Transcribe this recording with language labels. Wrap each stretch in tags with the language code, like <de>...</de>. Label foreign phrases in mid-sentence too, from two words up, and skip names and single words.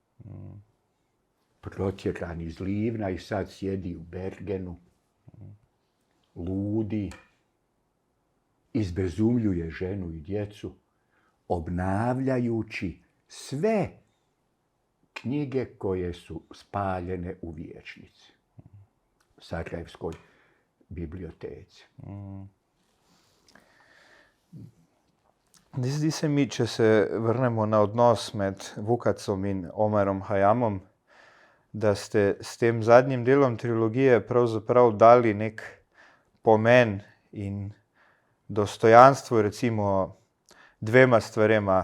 <bs>Protjeran iz Livna i sad sjedi u Bergenu, ludi, izbezumljuje ženu i djecu, obnavljajući sve knjige koje su spaljene u vijećnici, Sarajevskoj biblioteci.</bs> <sl>Zdi se mi, če se vrnemo na odnos med Vukacom in Omarom Hayamom, da ste s tem zadnjim delom trilogije pravzaprav dali nek pomen in dostojanstvo recimo dvema stvarema.</sl>